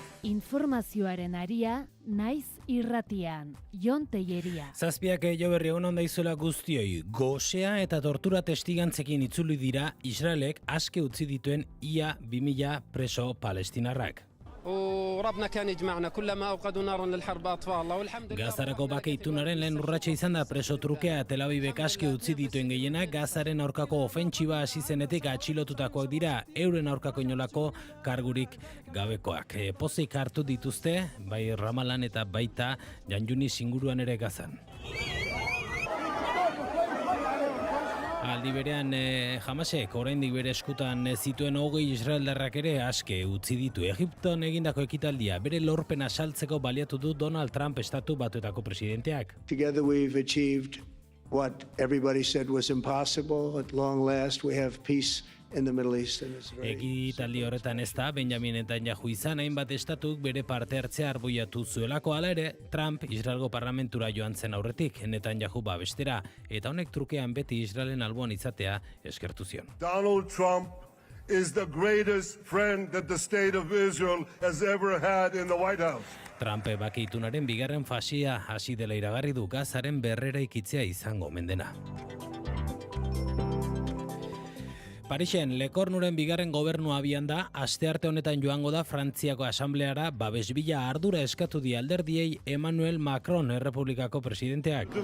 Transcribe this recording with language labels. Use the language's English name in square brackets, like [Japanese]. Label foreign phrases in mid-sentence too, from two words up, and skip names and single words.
[Basque] Informazioaren aria, naiz irratian, Jon Telleria. Zazpiak jo berri egun onda izuela guztioi, gosea eta tortura testigantzekin itzuli dira Israelek aske utzi dituen ia 2000 preso palestinarrak. [Arabic] وربنا كان يجمعنا كلما اوقدوا نارا للحرب اطفاء الله والحمد لله. [Basque] Gazarako bake itunaren lehen urratsa izan da preso trukea Tel Avivek aske utzi dituen gehienak Gazaren aurkako ofentsiba hasi zenetik atxilotutakoak dira, euren aurkako inolako kargurik gabekoak. Pozik hartu dituzte, bai Ramalan eta baita Jan Yunis inguruan ere Gazan. Aldi berean Hamasek oraindik bere eskutan zituen 20 israeldarrak ere aske utzi ditu. Egipton egindako ekitaldia bere lorpena saltzeko baliatu du Donald Trump estatu batuetako presidenteak. [English] Together we've achieved what everybody said was impossible. At long last we have peace in the Middle East, and it's very... [Basque] Ekitaldi horretan ez da Benjamin Netanyahu izan hainbat estatuk bere parte hartzea arbuiatu zuelako, hala ere Trump Israelgo parlamentura joan zen aurretik Netanyahu babestera, eta honek trukean beti Israelen alboan izatea eskertu zion. [English] Donald Trump is the greatest friend that the state of Israel has ever had in the White House. [Basque] Trump bake itunaren bigarren fasia hasi dela iragarri du, Gazaren berrera ikitzea izango omen dena. Parisen, Lekornuren bigarren gobernua abian da, astearte honetan joango da Frantziako asambleara babesbila ardura eskatu die alderdiei Emmanuel Macron, Errepublikako presidenteak.